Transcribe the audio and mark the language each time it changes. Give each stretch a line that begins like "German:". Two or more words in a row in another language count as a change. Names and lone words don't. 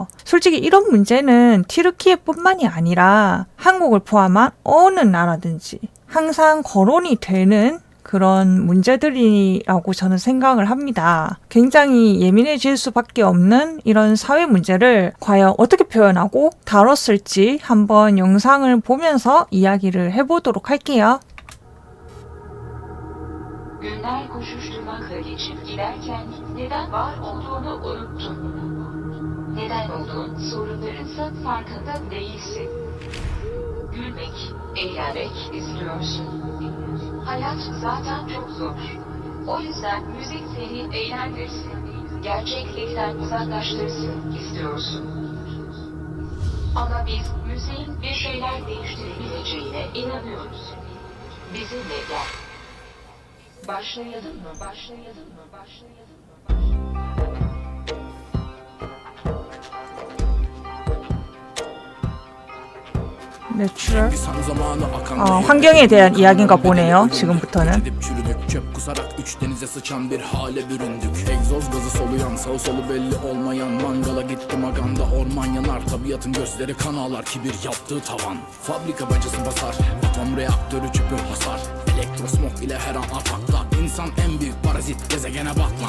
Korean: 솔직히 이런 문제는 티르키예뿐만이 아니라 한국을 포함한 어느 나라든지 항상 거론이 되는 그런 문제들이라고 저는 생각을 합니다. 굉장히 예민해질 수밖에 없는 이런 사회 문제를 과연 어떻게 표현하고 다뤘을지 한번 영상을 보면서 이야기를 해보도록 할게요.
Turkish: Günler koşuşturmakla geçip giderken neden var olduğunu unuttun. Neden olduğun sorunlarınsa farkında değilsin. Gülmek, eğlenmek istiyorsun. Hayat zaten çok zor. O yüzden müzik seni eğlendirsin. Gerçeklikten uzaklaştırsın istiyorsun. Ama biz müziğin bir şeyler değiştirebileceğine inanıyoruz. Bizimle gel. Başlayalım mı? Başlayalım mı? Başlayalım mı?
Korean: 매출 환경에 대한 이야기인가 보네요. 지금부터는
Turkish: çöp kusarak üç denize sıçan bir hale büründük. Egzoz gazı soluyan sağ solu belli olmayan mangala gittim aganda orman yanar. Tabiatın gözleri kan ağlar kibir yaptığı tavan. Fabrika bacası basar atom reaktörü çöpü hasar. Elektrosmog ile her an atakta. İnsan en büyük parazit gezegene batman.